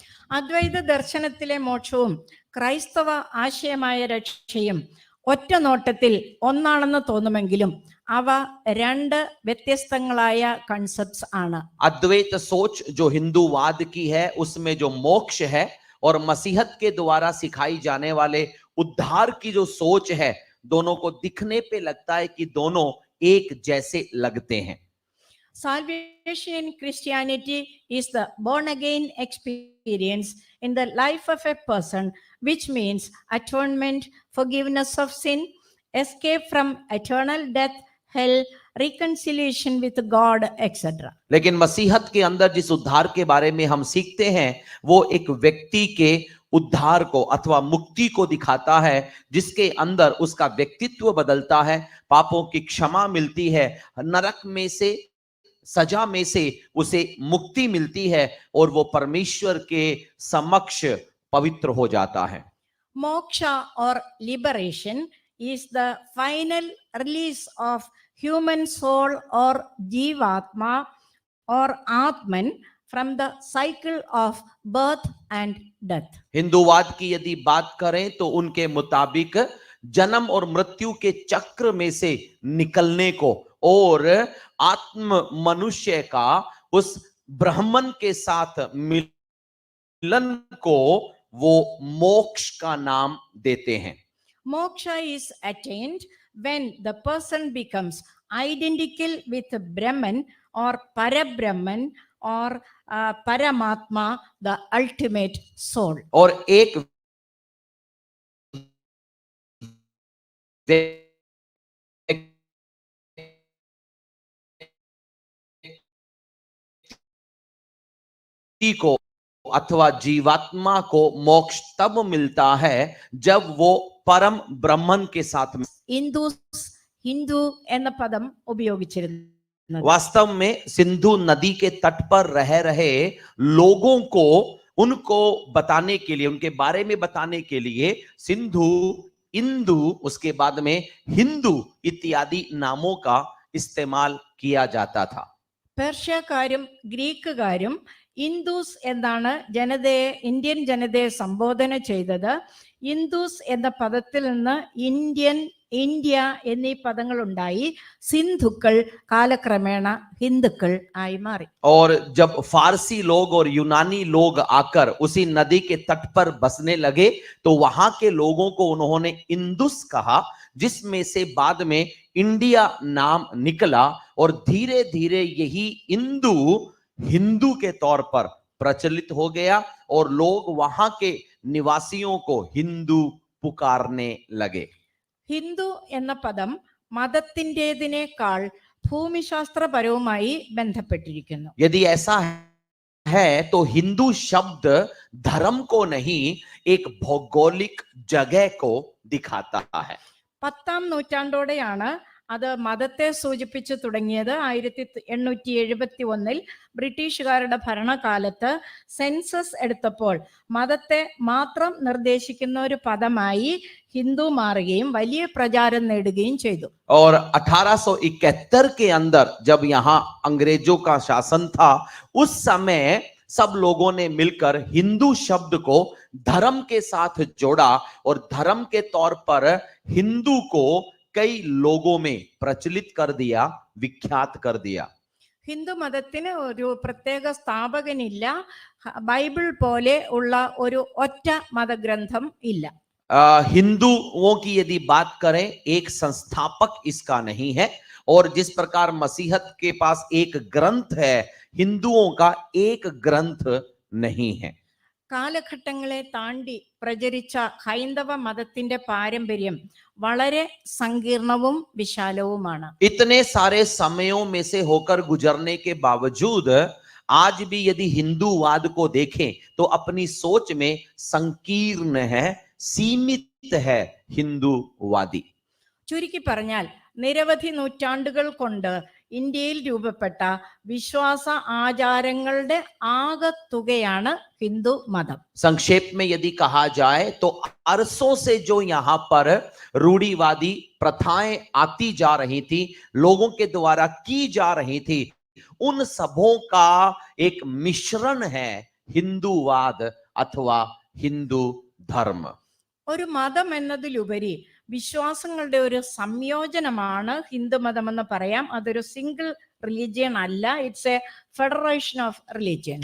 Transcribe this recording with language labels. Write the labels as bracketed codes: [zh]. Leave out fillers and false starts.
[ml] അദ്വൈത ദർശനത്തിലെ മോക്ഷവും ക്രൈസ്തവ ആശയമായ രക്ഷയും ഒറ്റ നോട്ടത്തിൽ ഒന്നാണെന്ന് തോന്നുമെങ്കിലും അവ രണ്ട് വ്യത്യസ്തങ്ങളായ കൺസെപ്റ്റ്സ് ആണ്. [hi] अद्वैत सोच जो हिंदूवाद की है, उसमें जो मोक्ष है और मसीहत के द्वारा सिखाई जाने वाले उद्धार की जो सोच है, दोनों को दिखने पे लगता है कि दोनों एक जैसे लगते हैं। [en] Salvation in Christianity is the born again experience in the life of a person, which means atonement, forgiveness of sin, escape from eternal death, hell, reconciliation with God, etc. [hi] लेकिन मसीहत के अंदर जिस उद्धार के बारे में हम सीखते हैं, वो एक व्यक्ति के उद्धार को अथवा मुक्ति को दिखाता है, जिसके अंदर उसका व्यक्तित्व बदलता है, पापों की क्षमा मिलती है, नरक में से, सजा में से उसे मुक्ति मिलती है और वो परमेश्वर के समक्ष पवित्र हो जाता है। [en] Moksha or liberation is the final release of human soul or jivatma or atman from the cycle of birth and death. [hi] हिंदूवाद की यदि बात करें तो उनके मुताबिक जन्म और मृत्यु के चक्र में से निकलने को और आत्म मनुष्य का उस ब्राह्मण के साथ मिलन को वो मोक्ष का नाम देते हैं। [en] Moksha is attained when the person becomes identical with Brahman or Parabrahman or Paramatma, the ultimate soul. [hi] और एक को अथवा जीवात्मा को मोक्ष तब मिलता है जब वो परम ब्रह्मन के साथ में। [ml] ഹിന്ദു എന്ന പദം ഉപയോഗിച്ചിരുന്നത്. [hi] वास्तव में सिंधु नदी के तट पर रह रहे लोगों को उनको बताने के लिए, उनके बारे में बताने के लिए सिंधु, इंदु, उसके बाद में हिंदू इत्यादि नामों का इस्तेमाल किया जाता था. [ml] പേർഷ്യക്കാരും ഗ്രീക്കുകാരും ഇൻഡൂസ് എന്നാണ് ഇന്ത്യൻ ജനതയെ സംബോധന ചെയ്തത്. ഇൻഡൂസ് എന്ന പദത്തിൽ നിന്ന് ഇന്ത്യ എന്നീ പദങ്ങൾ ഉണ്ടായി. സിന്ധുക്കൾ കാലക്രമേണ ഹിന്ദുക്കൾ ആയി മാറി. [hi] और जब फारसी लोग और यूनानी लोग आकर उसी नदी के तट पर बसने लगे तो वहां के लोगों को उन्होंने इंदुस कहा, जिसमें से बाद में इंडिया नाम निकला और धीरे धीरे यही इंदु हिंदू के तौर पर प्रचलित हो गया और लोग वहां के निवासियों को हिंदू पुकारने लगे. [ml] ഹിന്ദു എന്ന പദം മതത്തിൻ്റെതിനേക്കാൾ ഭൂമിശാസ്ത്രപരവുമായി ബന്ധപ്പെട്ടിരിക്കുന്നു. [hi] यदि ऐसा है तो हिंदू शब्द धर्म को नहीं, एक भौगोलिक जगह को दिखाता है. [ml] 10ാം നൂറ്റാണ്ടോടെയാണ് അത് മതത്തെ സൂചിപ്പിച്ചു തുടങ്ങിയത്. 1871 ബ്രിട്ടീഷുകാരുടെ ഭരണകാലത്ത് സെൻസസ് എടുത്തപ്പോൾ മതത്തെ മാത്രം നിർദ്ദേശിക്കുന്ന ഒരു പദമായി ഹിന്ദു മാറുകയും വലിയ പ്രചാരം നേടുകയും ചെയ്തു. [hi] और 1871 के अंदर जब यहाँ अंग्रेजों का शासन था, उस समय सब लोगों ने मिलकर हिंदू शब्द को धर्म के साथ जोड़ा और धर्म के तौर पर हिंदू को कई लोगों में प्रचलित कर दिया, विख्यात कर दिया. [ml] ഹിന്ദു മതത്തിന് ഒരു പ്രത്യേക സ്ഥാപകനില്ല. ബൈബിൾ പോലെ ഉള്ള ഒരു ഒറ്റ മതഗ്രന്ഥം ഇല്ല. [hi] हिंदुओं की यदि बात करें, एक संस्थापक इसका नहीं है. और जिस प्रकार मसीहत के पास एक ग्रंथ है, हिंदुओं का एक ग्रंथ नहीं है. [ml] കാലഘട്ടങ്ങളെ താണ്ടി പ്രചരിച്ച ഹൈന്ദവ മതത്തിന്റെ പാരമ്പര്യം വളരെ സങ്കീർണവും വിശാലവുമാണ്. [hi] इतने सारे समयों में से होकर गुजरने के बावजूद आज भी यदि हिंदूवाद को देखें तो अपनी सोच में संकीर्ण है, सीमित है हिंदूवादी. [ml] ചുരുക്കി പറഞ്ഞാൽ നിരവധി നൂറ്റാണ്ടുകൾ കൊണ്ട് ഇന്ത്യയിൽ രൂപപ്പെട്ട വിശ്വാസ ആചാരങ്ങളുടെ ആകത്തുകയാണ് ഹിന്ദു മതം. [hi] संक्षेप में यदि कहा जाए तो अरसों से जो यहाँ पर रूढ़िवादी प्रथाएं आती जा रही थी, लोगों के द्वारा की जा रही थी, उन सबों का एक मिश्रण है हिंदूवाद अथवा हिंदू धर्म. [ml] ഒരു മതം എന്നതിലുപരി വിശ്വാസങ്ങളുടെ ഒരു സംയോജനമാണ് ഹിന്ദു മതം എന്ന് പറയാം. അതൊരു സിംഗിൾ റിലിജിയൻ അല്ല, [en] It's a federation of religion.